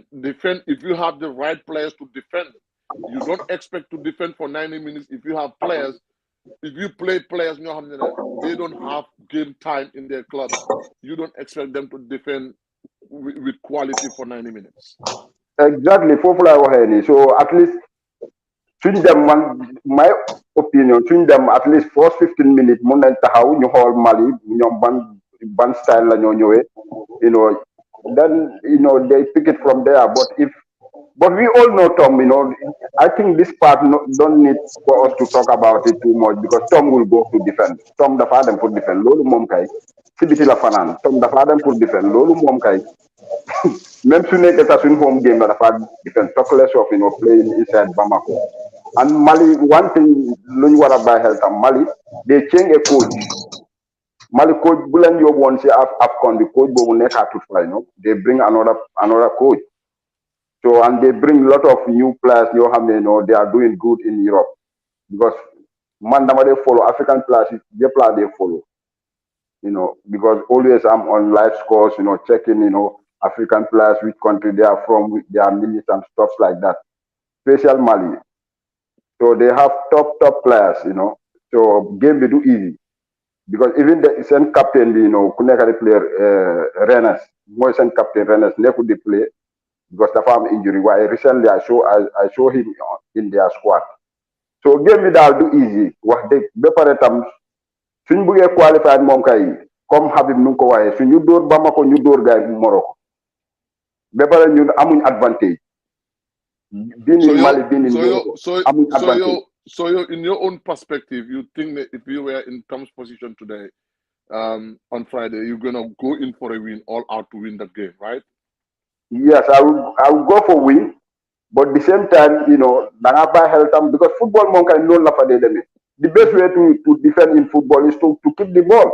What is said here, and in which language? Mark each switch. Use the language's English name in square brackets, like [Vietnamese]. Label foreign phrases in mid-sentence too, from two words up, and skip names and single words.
[English] If you have the right players to defend, you don't expect to defend for 90 minutes. If you have players, if you play players, you know, they don't have game time in their clubs. You don't expect them to defend with quality for 90 minutes. Exactly, so at least [Wolof] suñ dem man [English] my opinion [Wolof] suñ dem [English] at least first 15 minutes [Wolof] mun nañ taxaw ñu xool Mali ñoom ban style la ñoo ñëwee, [English] you know, then you know they pick it from there. But we all know Tom, you know, I think this part don't need for us to talk about it too much because Tom will go to defend. [Wolof] Tom dafa dem pour defend loolu moom kay si biti la fanaan. Tom dafa dem pour defend loolu moom kay même su nekkee sax suñ [English] home game [Wolof] la dafa defend [English] talk less of, you know, playing inside Bamako. And Mali, one thing [Wolof] lu ñu war a bàyyi xel tam [English] Mali they change a coach. [Wolof] Mali coach bu leen yóbbu woon si AFCON bi coach boobu nekkaatut fa, [English] you know, they bring another coach. So and they bring a lot of new players. You know, they are doing good in Europe because man, they follow African players. They follow. You know, because always I'm on live scores. You know, checking. You know, African players, which country they are from, their minutes and stuff like that. Special Mali. So they have top players. You know, so game they do easy because even the same captain, you know, Kunekari player Rennes, more same captain Rennes, they could play. Because the farm injury. Why recently I show him in their squad. [Wolof] So game bi daal du easy wax dëgg ba pare tam suñ bëggee qualifier moom kay comme Habib nu ko waxee suñu dóor Bamako ñu dóor gaay Morocco ba pare ñun amuñ advantage. [English] So in your own perspective, you think that if you were in Tom's position today, on Friday, you're gonna go in for a win, all out to win that game, right? Yes, I will go for win, but at the same time, you know, because football monk and no the best way to defend in football is to keep the ball.